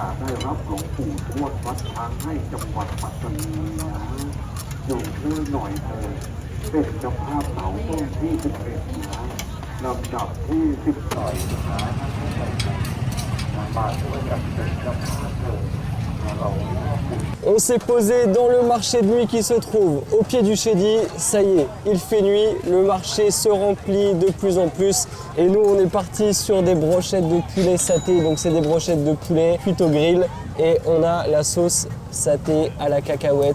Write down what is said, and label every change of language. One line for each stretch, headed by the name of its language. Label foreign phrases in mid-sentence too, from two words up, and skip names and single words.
Thai: ได้รับหลวงปู่ทวดวัดช้างให้จังหวัดปัตตานีนะโยมช่วยหน่อยเถิดเป็นเจ้าภาพเหมาต้นที่11นะลำดับที่12นะมาช่วยกันเป็นเจ้าภาพเถิด
French: On s'est posé dans le marché de nuit qui se trouve au pied du Chedi. Ça y est, il fait nuit, le marché se remplit de plus en plus. Et nous, on est parti sur des brochettes de poulet saté. Donc c'est des brochettes de poulet cuites au grill. Et on a la sauce saté à la cacahuète.